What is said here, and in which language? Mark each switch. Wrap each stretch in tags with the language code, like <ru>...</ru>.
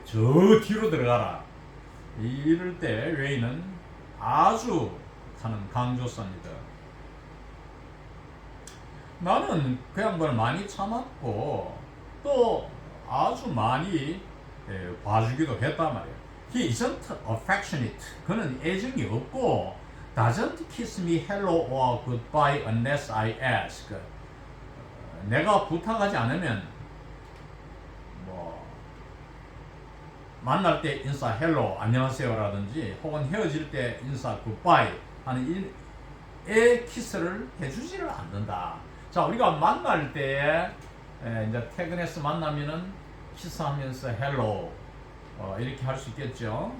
<ko>저 뒤로 들어가라. 이럴 때 way는 아주 하는 강조사입니다. 나는 그 양반을 많이 참았고 또 아주 많이 봐주기도 했단 말이에요.</ko> <en>He isn't affectionate.</en> <ko>그는 애정이 없고</ko> <en>doesn't kiss me hello or goodbye unless I ask.</en> <ko>내가 부탁하지 않으면 뭐 만날 때 인사 hello 안녕하세요라든지 혹은 헤어질 때 인사 goodbye 하는 키스를 해주지를 않는다. 자, 우리가 만날 때 이제 퇴근해서 만나면은 키스하면서 hello 이렇게 할 수 있겠죠.</ko>